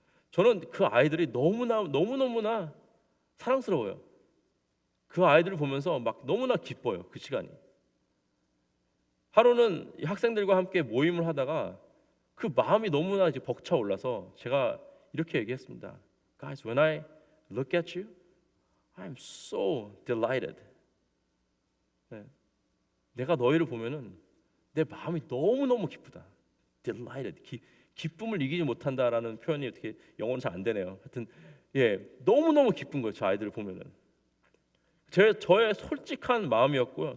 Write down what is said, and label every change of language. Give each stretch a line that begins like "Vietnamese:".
Korean: 저는 그 아이들이 너무너무나 사랑스러워요. 그 아이들을 보면서 막 너무나 기뻐요. 그 시간이. 하루는 이 학생들과 함께 모임을 하다가 그 마음이 너무나 이제 벅차 올라서 제가 이렇게 얘기했습니다.
English: Guys, when I look at you, I'm so delighted.
Korean: 네. 내가 너희를 보면은 내 마음이 너무너무 기쁘다.
English: Delighted.
Korean: 기쁨을 이기지 못한다라는 표현이 어떻게 영어는 잘 안 되네요. 하여튼 너무너무 기쁜 거예요. 저 아이들을 보면은. 저의 솔직한 마음이었고요.